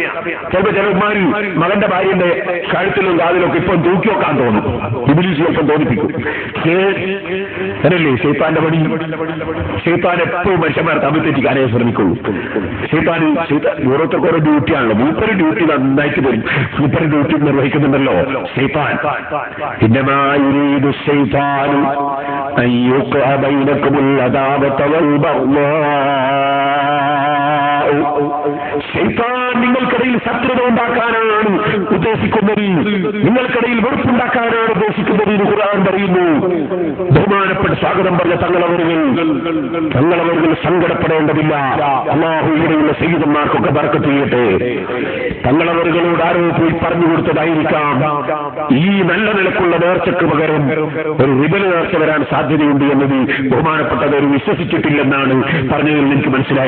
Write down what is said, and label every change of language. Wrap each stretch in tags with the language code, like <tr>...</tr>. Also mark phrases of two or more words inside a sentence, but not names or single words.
<ml>ചിലപ്പോ ചിലന്മാര് മകന്റെ ഭാര്യന്റെ കഴുത്തിലും കാതിലൊക്കെ ഇപ്പം തൂക്കി വെക്കാൻ തോന്നും, ഇബ്ലീസ് ചിലപ്പം തോന്നിപ്പിക്കും. അതല്ലേ ശൈത്താന്റെ പണി. ശൈത്താൻ എപ്പോഴും മനുഷ്യന്മാരെ തമ്മിൽ തെറ്റിക്കാനേ ശ്രമിക്കുള്ളൂ. ശൈത്താൻ ഓരോരുത്തർക്ക് ഓരോ ഡ്യൂട്ടിയാണല്ലോ. മൂപ്പര് ഡ്യൂട്ടി നന്നായിട്ട് വരും, മൂപ്പര് ഡ്യൂട്ടി നിർവഹിക്കുന്നുണ്ടല്ലോ ശൈത്താൻ.</ml> <ar>إنما يريد الشيطان أن يوقع بينكم العداوة والبغضاء.</ar> <ml>ശൈത്താൻ നിങ്ങൾക്കിടയിൽ ശത്രുത ഉണ്ടാക്കാനാണ് ഉദ്ദേശിക്കുന്നത്, നിങ്ങൾക്കിടയിൽ വെറുപ്പുണ്ടാക്കാനാണ് ഉദ്ദേശിക്കുന്നത് എന്ന് ഖുർആൻ പറയുന്നു. ബഹുമാനപ്പെട്ട സ്വാഗതം പറഞ്ഞ തങ്ങളവர்கள் സങ്കടപ്പെടേണ്ടതില്ല. അല്ലാഹു ഇവിടെയുള്ള സയ്യിദന്മാർക്കൊക്കെ ബർക്കത്ത് ചെയ്യട്ടെ. തങ്ങളവர்களോട് ആരോ പോയി പറഞ്ഞു കൊടുത്തതായിരിക്കാം ഈ നല്ല നിലക്കുള്ള നേർച്ചയ്ക്ക് പകരം ഒരു റിബൽ നേർച്ച വരാൻ സാധ്യതയുണ്ട് എന്നത് ബഹുമാനപ്പെട്ടവർ വിശ്വസിച്ചിട്ടില്ലെന്നാണ് പറഞ്ഞതിൽ എനിക്ക് മനസ്സിലായത്.</ml>